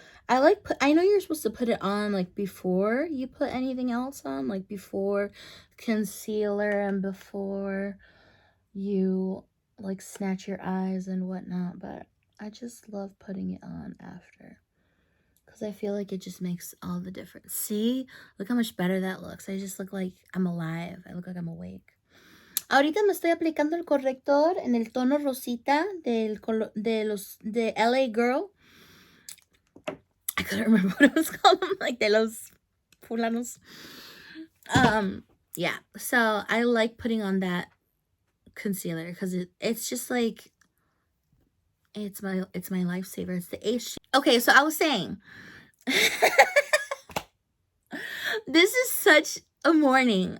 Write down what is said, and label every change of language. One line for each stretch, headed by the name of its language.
English: I know you're supposed to put it on like before you put anything else on, like before concealer and before you like snatch your eyes and whatnot, but I just love putting it on after because I feel like it just makes all the difference. See, look how much better that looks. I just look like I'm alive. I look like I'm awake.
Spanish: Ahorita me estoy aplicando el corrector en el tono rosita de LA Girl.
English: I couldn't remember what it was called. Like
Spanish: de los fulanos.
English: Yeah. So I like putting on that concealer because it's just like it's my lifesaver. It's the H. Okay, so I was saying this is such a morning.